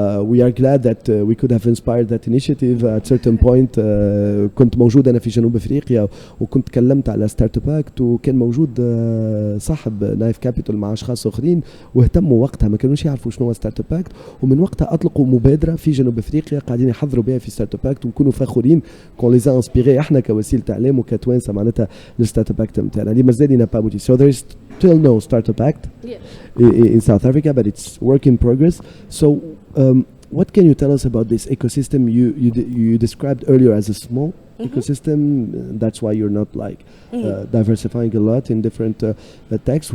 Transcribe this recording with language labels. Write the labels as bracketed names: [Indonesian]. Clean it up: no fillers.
[English] We are glad that we could have inspired that initiative at certain point. [Arabic] كنت موجود انا في جنوب افريقيا وكنت تكلمت على ستارت اب اكت، وكان موجود صاحب نايف كابيتال مع اشخاص اخرين واهتموا وقتها، ما كانوش يعرفوا شنو هو ستارت اب اكت، ومن وقتها اطلقوا مبادره في جنوب افريقيا قاعدين يحضروا بها في ستارت اب اكت، ونكونوا فخورين كون [French] ليزا انسبيري [Arabic] احنا كوسيله اعلام وكتوانسه معناتها الستارت اب اكت نتاعنا اللي مازال [French] ينا با بوتي. [English] So there is still no startup act in South Africa, but it's work in progress. So what can you tell us about this ecosystem you described earlier as a small ecosystem? That's why you're not like diversifying a lot in different techs.